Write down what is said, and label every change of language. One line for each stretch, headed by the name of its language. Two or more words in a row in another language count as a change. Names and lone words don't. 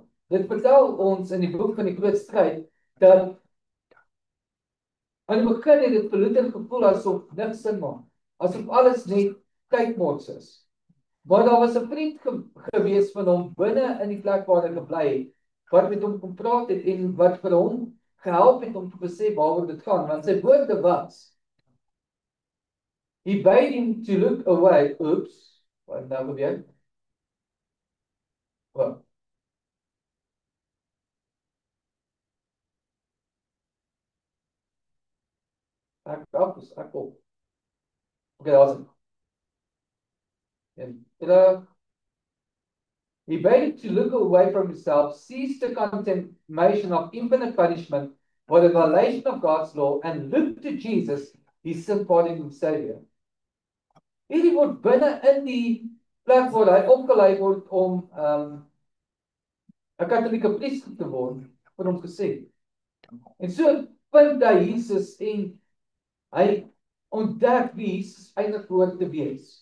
Afrikaans: Dit vertel ons in die boek van die groot stryd dat aan die begin het dit vir Luther gevoel asof niks sin maak, asof alles net tydmots is. Maar daar was 'n vriend gewees van hom binne in die plek waar hy gebly het, wat met hom kom praat het en wat vir hom gehelp het om te besef waaroor dit gaan, want sy woorde was:
English: He bade him to look away. Oops,
Afrikaans: wat nou gebeur? Wat? Ek kom. Okay, daar's dit.
English: En he bade him to look away from himself, cease the contemplation of infinite punishment for the violation of God's law, and look to Jesus, his sin-pardoning Savior.
Afrikaans: Hierdie word binne in die plek waar hy opgelei word om 'n katholieke priester te word, vir hom gesê. En so vind hy Jesus en hy ontdek wie Jesus eintlik behoort te wees.